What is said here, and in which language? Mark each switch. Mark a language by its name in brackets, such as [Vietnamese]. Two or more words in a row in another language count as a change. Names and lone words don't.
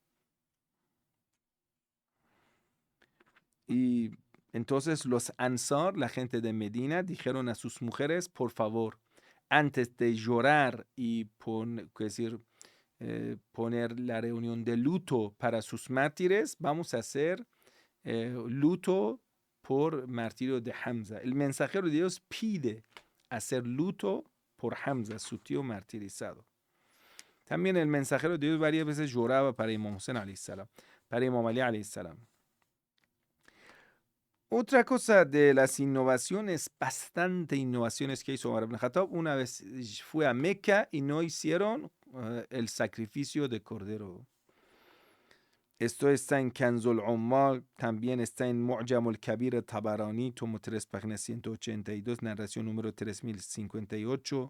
[Spanish] Y entonces los Ansar, la gente de Medina, dijeron a sus mujeres, por favor, antes de llorar y poner la reunión de luto para sus mártires, vamos a hacer luto por martirio de Hamza. El mensajero de Dios pide hacer luto por Hamza, su tío martirizado. También el mensajero de Dios varias veces lloraba para Imam Hussein [Arabic] عليه السلام, [Spanish] para Imam Ali [Arabic] عليه السلام. [Spanish] Otra cosa de las innovaciones, bastante innovaciones que hizo Omar ibn Khattab, una vez fue a Meca y no hicieron el sacrificio de cordero. Esto está en Kanzul Ummal, también está en Mu'jam al-Kabir Tabarani, tomo 3, página 182, narración número 3058.